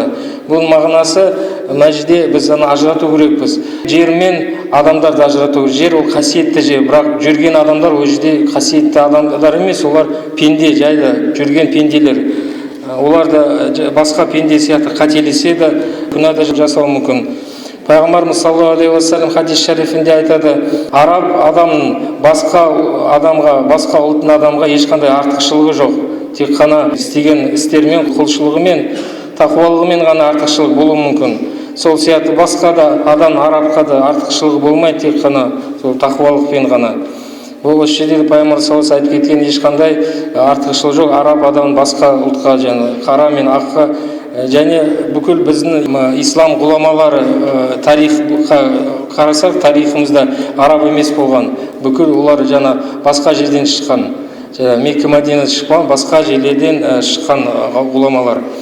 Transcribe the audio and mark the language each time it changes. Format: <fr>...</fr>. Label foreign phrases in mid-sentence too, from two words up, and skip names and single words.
<kk>Бұл мағынасы мәжде біз ажырату керекпіз. Жер мен адамдарды ажырату. Жер ол қасиетті жер, бірақ жүрген адамдар ол жерде қасиетті адамдар емес, олар пенде, жайлы жүрген пенделер. Олар да басқа пенде сияқты қателесе де күнә да жасауы мүмкін. Пайғамбарымыз</kk> <ar>صلى الله عليه وسلم</ar> <kk>хадис шарифінде айтады: "Араб адамның басқа адамға, басқа ұлттың адамға ешқандай артықшылығы жоқ. Тек қана істеген істермен, құлшылығымен, тақуалығымен ғана артықшылық болуы мүмкін." Сол сияқты басқа да адам арабқа да артықшылығы болмайды, тек қана сол тақуалықпен ғана. Бұл осы жерде Пайғамбар</kk> <ar>صلى الله عليه وسلم</ar> <kk>айтып кеткен ешқандай артықшылық жоқ. Араб адам басқа ұлтқа, және қара мен аққа, және бүкіл біздің ислам ғұламалары тарихқа қарасақ, тарихымызда араб емес болған. Бүкіл олар жаңа басқа жерден шыққан. Мекке Мәдинеден шыққан, басқа жерлерден шыққан ғұламалар.</kk>